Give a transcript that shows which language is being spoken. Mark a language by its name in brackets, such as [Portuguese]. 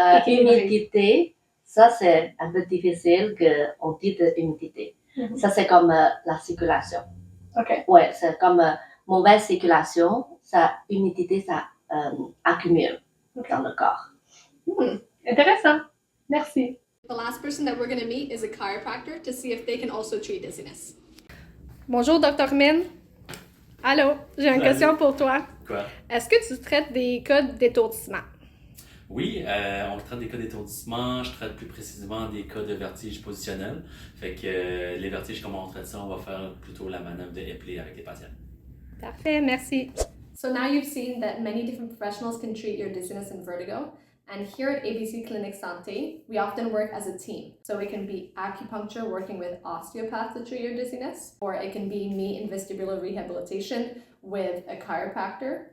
[French] Humidité, ça c'est un peu difficile qu'on dit de humidité. Ça c'est comme la circulation. Ok. Ouais, c'est comme mauvaise circulation, ça humidité, ça accumule dans le corps. Intéressant. Merci. [English] The last person that we're going to meet is a chiropractor to see if they can also treat dizziness. [French] Bonjour, Dr. Min. Allô, j'ai une question pour toi. Quoi? Est-ce que tu traites des cas d'étourdissement? Oui, on traite des cas d'étourdissement. Je traite plus précisément des cas de vertige positionnel. Fait que les vertiges, comment on traite ça, on va faire plutôt la manœuvre de Ashleigh avec les patients. Parfait, merci. [English] So now you've seen that many different professionals can treat your dizziness and vertigo. And here at ABC Clinique Santé, we often work as a team. So it can be acupuncture working with osteopaths to treat your dizziness, or it can be me in vestibular rehabilitation with a chiropractor.